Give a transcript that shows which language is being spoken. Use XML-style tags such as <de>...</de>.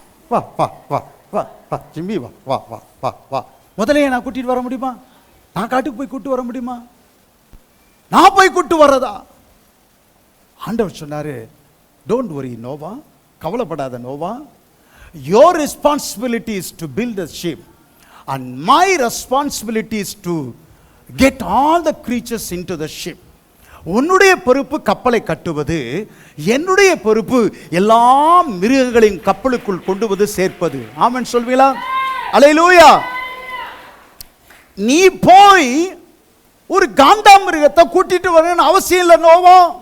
<ta>வா வா வா வா வா ஜிம்மி வா வா வா வா வா முதலைய நான் கூட்டிட்டு வர முடியுமா? நான் காட்டுக்கு போய் கூட்டு வர முடியுமா? நான் போய் கூட்டு வர்றதா? ஆண்டவர் சொன்னாரு,</ta> <en>don't worry</en> <ta>நோவா, கவலைப்படாத Noah.</ta> <en>Your responsibility is to build a ship and my responsibility is to get all the creatures into the ship.</en> <ta>உன்னுடைய பொறுப்பு கப்பலை கட்டுவது, என்னுடைய பொறுப்பு எல்லா மிருகங்களையும் கப்பலுக்குள் கொண்டுவது, சேர்ப்பது. ஆமென் சொல்வீங்களா? அல்லேலூயா. நீ போய் ஒரு காண்டாமிருகத்தை கூட்டிட்டு வரணும்னு அவசியம் இல்லை நோவா.</ta>